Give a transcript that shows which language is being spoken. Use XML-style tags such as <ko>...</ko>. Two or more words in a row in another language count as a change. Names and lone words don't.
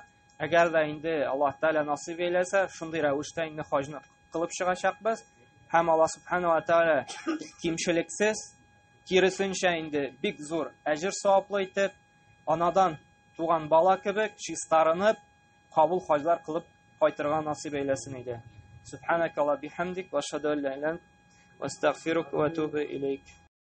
<tt>Әгәр дә инде Аллаһ Тәала насыйп әйләсә, шундый рәвештә инде хаҗны кылып чыгачакбыз. Һәм Аллаһ Субханаһу ва Тәала кимчелексез, киресенчә инде бик зур әҗр саваплы итеп, анадан туган бала кебек чистарынып, кабул хаҗлар кылып кайтырга насыйп әйләсен иде.</tt> <ar>سبحانك وبحمدك وأشهد أن لا إله إلا أنت وأستغفرك وأتوب إليك.</ar>